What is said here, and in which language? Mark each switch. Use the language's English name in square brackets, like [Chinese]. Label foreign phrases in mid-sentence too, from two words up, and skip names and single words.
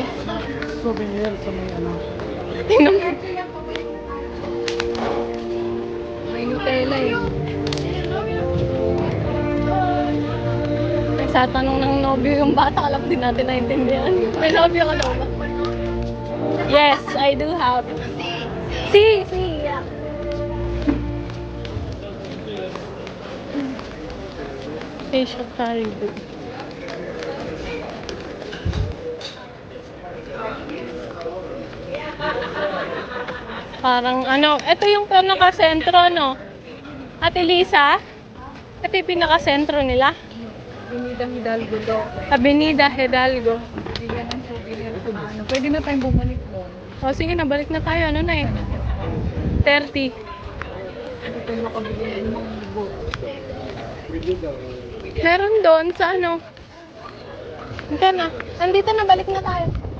[Filipino] Souvenir sa may ano. Tingnan mo. May Nutella eh. Nagsatanong ng nobyo yung bata, alam din natin naintindihan. May nobyo ka daw ba? [English] Yes, I do have. Si. Yeah. Facial caribou. [Filipino] Parang ano, ito yung pinaka-sentro, no? Ate Lisa? Ito yung pinaka-sentro nila? Avenida Hidalgo daw. Avenida Hidalgo. Bigyan ng souvenir sa ano. Pwede na tayong bumalik doon. O sige na, balik na tayo. Ano na eh? 30. Pwede tayo makabili ng mga book. Meron doon sa ano? Ito na. Nandito na, balik na tayo.